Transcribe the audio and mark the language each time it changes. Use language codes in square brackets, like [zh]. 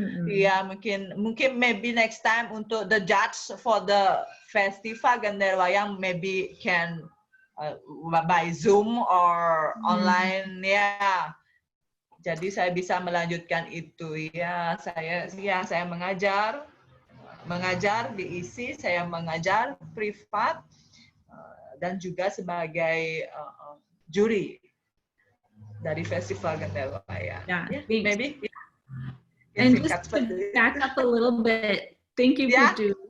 [id] Ya, mungkin [en] maybe next time [id] untuk [en] the judge for the festival genderwayang maybe can by Zoom or online [id] ya. Jadi saya bisa melanjutkan itu ya. Saya mengajar di ISI, saya mengajar privat dan juga sebagai juri dari festival genderwayang. [en] Yeah, maybe. And just to back up a little bit, thank you for doing.